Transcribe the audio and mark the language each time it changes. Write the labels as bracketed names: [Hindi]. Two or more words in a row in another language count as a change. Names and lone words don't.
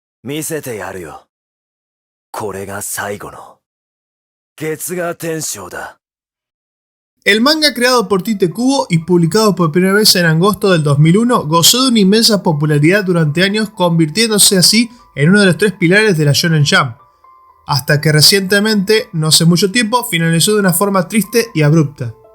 [Japanese] 見せてやるよ。これが最後の月牙天章だ。 [Spanish] El manga creado por Tite Kubo y publicado por primera vez en agosto del 2001 gozó de una inmensa popularidad durante años, convirtiéndose así en uno de los tres pilares de la Shonen Jump, hasta que recientemente, no hace mucho tiempo, finalizó de una forma triste y abrupta.